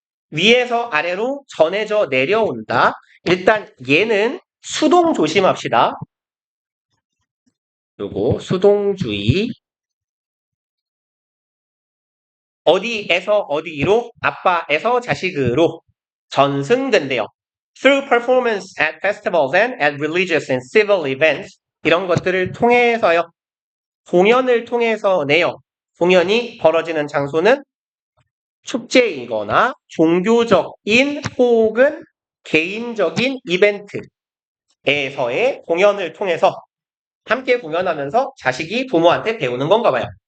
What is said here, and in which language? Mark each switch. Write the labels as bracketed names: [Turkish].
[Korean] 위에서 아래로 전해져 내려온다. 일단 얘는 수동 조심합시다. 요거 수동주의. 어디에서 어디로? 아빠에서 자식으로 전승된대요. [English] Through performance at festivals and at religious and civil events. [Korean] 이런 것들을 통해서요. 공연을 통해서네요. 공연이 벌어지는 장소는 축제이거나 종교적인 혹은 개인적인 이벤트에서의 공연을 통해서 함께 공연하면서 자식이 부모한테 배우는 건가 봐요.